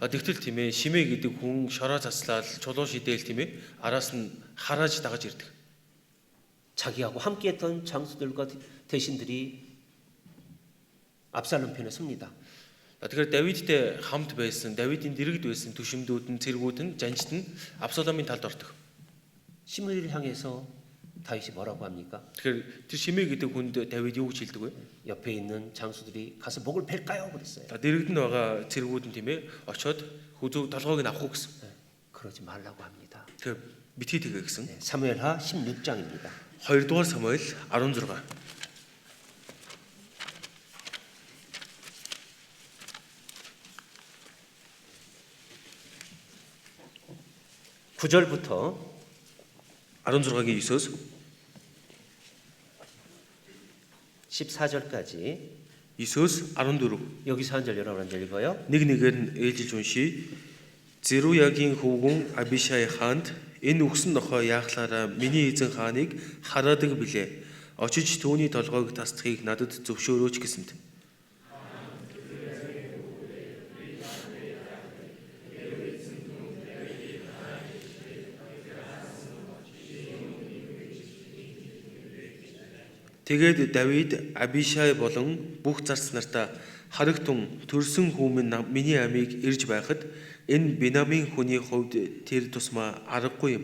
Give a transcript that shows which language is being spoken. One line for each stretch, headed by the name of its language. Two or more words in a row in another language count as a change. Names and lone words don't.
Mongolian: Тэгтэл тийм ээ Шимэй гэдэг хүн шороо заслаад чулуу шидээл тийм ээ араас нь харааж дагаж ирдэг.
Korean: 자기하고 함께했던 장수들과 대신들이 압살롬 편에 섭니다.
Mongolian: Тэгэхээр Давидтэй хамт байсан, Давидын дэрэгд байсан түшимдүүд нь, цэргүүд нь, жанжид нь Абсаломын талд ордог.
Korean: 시므이를 향해서 다윗이 뭐라고 합니까?
Mongolian: Тэгэхээр тэр Шимэй гэдэг хүнд Давид юу гэж хэлдэг вэ?
Korean: 옆에 있는 장수들이 가서 목을 벨까요? 그랬어요.
Mongolian: Дэрэгд нь байгаа цэргүүд нь тийм ээ очоод хүзүү толгойг нь авах уу гэсэн.
Korean: 그러지 말라고 합니다.
Mongolian: Тэгэхээр битгий тэгээ гэсэн.
Korean: 사무엘하 16장입니다.
Mongolian: 2-р Самуэль 16.
Korean: 9절부터
Mongolian: 16-гийн 9-өөс
Korean: 14절까지
Mongolian: 9-өөс 14.
Korean: 여기서 한 절 여러분 한 절 읽어요.
Mongolian: Нэг нэгээр нь ээлжилж уншия. Зеруягийн хөвгүн Абишай хаанд энэ үхсэн нохой яахлаараа миний эзэн хааныг хараадаг билээ. Очиж түүний толгойг тасдахыг надад зөвшөөрөөч гэсэнд. Тэгээд Давид Абишай болон бүх зарц нартаа харагтун төрсөн хүмүн миний амийг ирж байхад энэ Бинамин хүний хувьд тэр тусмаа аргагүй юм.